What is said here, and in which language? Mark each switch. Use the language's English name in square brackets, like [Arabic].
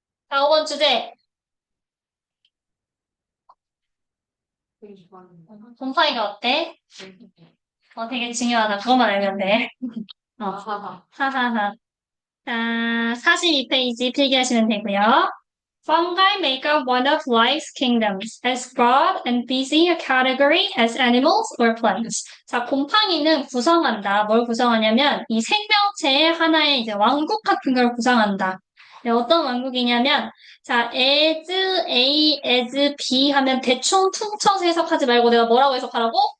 [Korean] 자, 5번 주제. 곰팡이가 어때? 되게 중요하다. 그것만 알면 돼. 하하하. 자, 42페이지 필기하시면 되고요. [English] Fungi make up one of life's kingdoms, as broad and busy a category as animals or plants. [Korean] 자, 곰팡이는 구성한다. 뭘 구성하냐면, 이 생명체의 하나의 이제 왕국 같은 걸 구성한다. 네, 어떤 왕국이냐면, 자, [English] as A, as B [Korean] 하면 대충 퉁쳐서 해석하지 말고 내가 뭐라고 해석하라고?